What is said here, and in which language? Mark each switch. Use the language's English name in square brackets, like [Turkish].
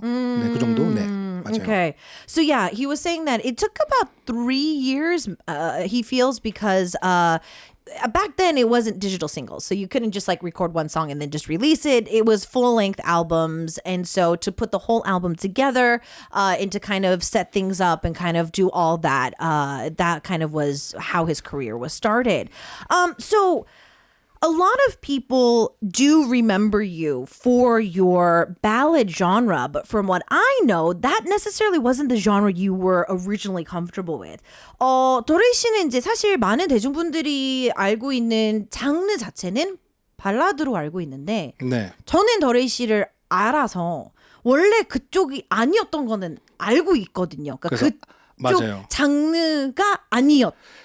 [Korean] 네, 그 정도. 네, 맞아요. [English] Okay. So yeah, he was saying that it took about 3 years, he feels, because back then it wasn't digital singles, so you couldn't just like record one song and then just release it. It was full-length albums, and so to put the whole album together and to kind of set things up and kind of do all that, that kind of was how his career was started. So a lot of people do remember you for your ballad genre, but from what I know, that necessarily wasn't the genre you were originally comfortable with. [Korean] 도레이 씨는 이제 사실 많은 대중분들이 알고 있는 장르 자체는 발라드로 알고 있는데, 네. 저는 도레이 씨를 알아서 원래 그쪽이 아니었던 거는 알고 있거든요. 그러니까 그쪽 맞아요. 장르가 아니었죠.